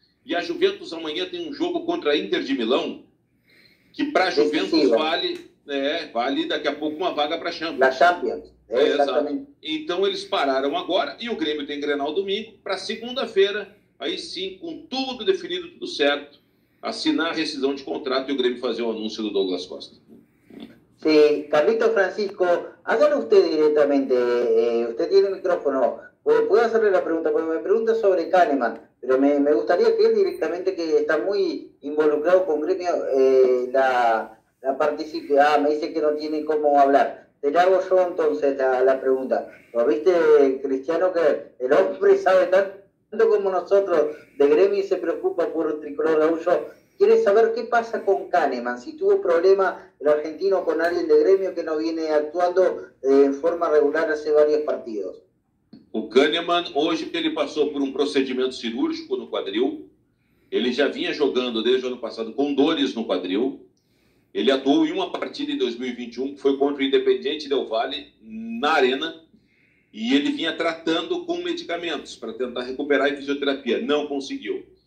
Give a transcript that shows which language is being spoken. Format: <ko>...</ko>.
<pt>E a Juventus amanhã tem um jogo contra a Inter de Milão, que para a Juventus vale daqui a pouco uma vaga para a Champions. Da Champions, exatamente. Então eles pararam agora, e o Grêmio tem Grenal domingo, para segunda-feira, aí sim, com tudo definido, tudo certo, assinar a rescisão de contrato e o Grêmio fazer o anúncio do Douglas Costa.</pt> <es>Sí, Carlito Francisco, hágalo usted directamente, usted tiene el micrófono, puedo hacerle la pregunta, porque me pregunta sobre Kahneman, pero me gustaría que él directamente, que está muy involucrado con Gremio, la participe. Me dice que no tiene cómo hablar. Te la hago yo entonces la pregunta. ¿Lo viste, Cristiano, que el hombre sabe tanto como nosotros de Gremio y se preocupa por el tricolor gaúcho? Quiere saber qué pasa con Kahneman, si tuvo problema el argentino con alguien de Gremio que no viene actuando en forma regular hace varios partidos.</es> <pt>O Kahneman, hoje, ele passou por um procedimento cirúrgico no quadril. Ele já vinha jogando desde o ano passado com dores no quadril. Ele atuou em uma partida em 2021, que foi contra o Independiente Del Valle, na Arena. E ele vinha tratando com medicamentos para tentar recuperar em fisioterapia. Não conseguiu.</pt>